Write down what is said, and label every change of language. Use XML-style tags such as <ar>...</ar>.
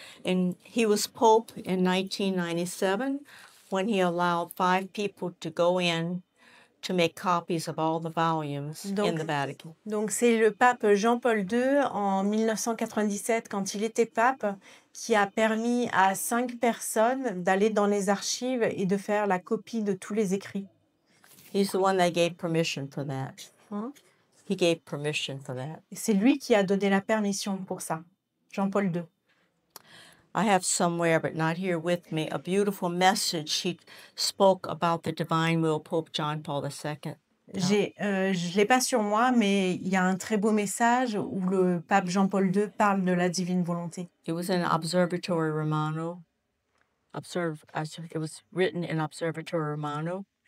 <en>And he was Pope in 1997 when he allowed 5 people to go in to make copies of all the volumes in the Vatican.</en> <fr>Donc, c'est le pape Jean-Paul II en 1997, quand il était pape, qui a permis à 5 personnes d'aller dans les archives et de faire la copie de tous les écrits.</fr> <en>He's the one that gave permission for that. Hein? He gave permission for that.</en> <fr>Et c'est lui qui a donné la permission pour ça, Jean-Paul II.</fr> <en>I have somewhere, but not here with me, a beautiful message he spoke about the divine will, Pope John Paul II.</en> <fr>Je l'ai pas sur moi, mais il y a un très beau message où le pape Jean-Paul II parle de la divine volonté.</fr> <en>It was in Observatory Romano. It was written in Observatory Romano.</en>